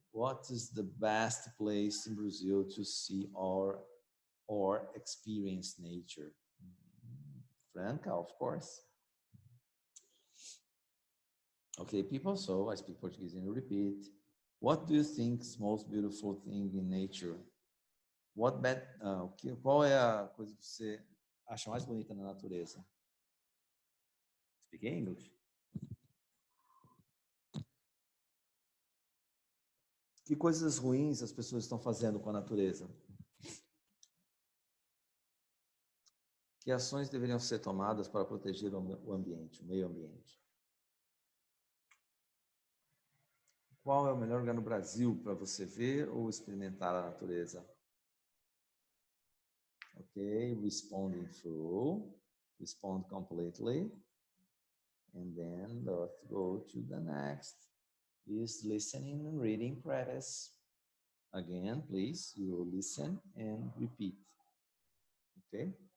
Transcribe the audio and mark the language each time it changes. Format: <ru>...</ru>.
<en>What is the best place in Brazil to see or experience nature? Franca, of course. Okay, people, so I speak Portuguese and repeat. What do you think is most beautiful thing in nature?</en> <pt>Qual é a coisa que você acha mais bonita na natureza?</pt> <en>Speak English.</en> <pt>Que coisas ruins as pessoas estão fazendo com a natureza? Que ações deveriam ser tomadas para proteger o ambiente, o meio ambiente? Qual é o melhor lugar no Brasil para você ver ou experimentar a natureza?</pt> <en>Okay, responding through, respond completely, and then let's go to the next. Is listening and reading practice. Again, please, you listen and repeat. Okay?</en>